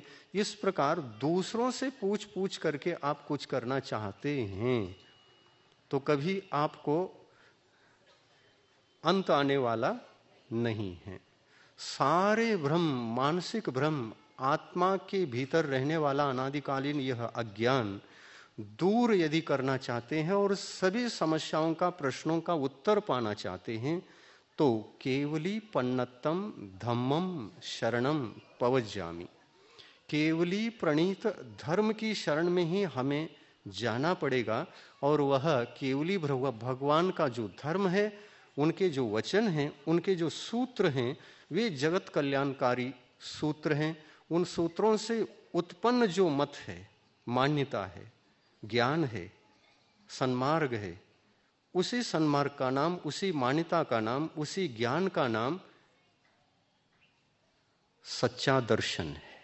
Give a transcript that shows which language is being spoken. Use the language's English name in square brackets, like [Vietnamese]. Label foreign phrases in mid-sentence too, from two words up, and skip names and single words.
[Hindi] इस प्रकार दूसरों से पूछ पूछ करके आप कुछ करना चाहते हैं तो कभी आपको अंत आने वाला नहीं है। सारे भ्रम, मानसिक भ्रम, आत्मा के भीतर रहने वाला अनादिकालीन यह अज्ञान दूर यदि करना चाहते हैं और सभी समस्याओं का, प्रश्नों का उत्तर पाना चाहते हैं तो [Prakrit languages] केवली पन्नतम धम्मम शरणम पवज्जामि, [Hindi] केवली प्रणीत धर्म की शरण में ही हमें जाना पड़ेगा। और वह केवली भगवान का जो धर्म है, उनके जो वचन हैं, उनके जो सूत्र हैं, वे जगत कल्याणकारी सूत्र हैं। उन सूत्रों से उत्पन्न जो मत है, मान्यता है, ज्ञान है, सन्मार्ग है, उसी सन्मार्ग का नाम, उसी मान्यता का नाम, उसी ज्ञान का नाम सच्चा दर्शन है।